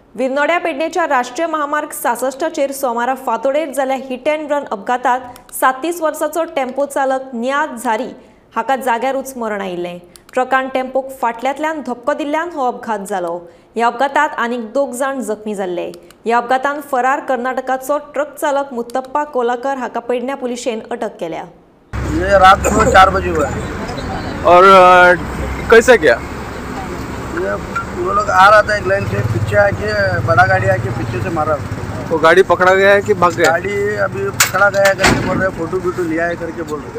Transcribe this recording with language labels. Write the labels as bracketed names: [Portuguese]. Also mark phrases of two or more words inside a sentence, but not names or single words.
[Konkani] विर्नोड्या पेडणेच्या राष्ट्रीय महामार्ग 66 चेर सोमारा फांतोडेर जाल्ल्या [English] hit and run [Konkani] अपघातात 37 वर्साचो टेम्पो चालक नियाज झारी हाका जाग्यारूच मरण आयिल्लें। ट्रकान टेम्पोक फाटल्यांतल्यान धपको दिल्ल्यान हो अपघात जालो। ह्या अपघातात आनीक 2 जाण जखमी जाल्ले। ह्या अपघातान फरार कर्नाटकाचो ट्रक चालक मुत्तप्पा कोलाकर हाका पेडण्या पुलिशेन अटक केल्या। [Hindi] ये रात को 4 बजे हुआ है। और कैसे क्या? ये वो लोग आ रहा था एक लाइन से, पीछे आके बड़ा गाड़ी आके पीछे से मारा। वो गाड़ी पकड़ा गया है कि भाग गया? गाड़ी अभी पकड़ा गया है करके बोल रहे, फोटो लिया है करके बोल रहे।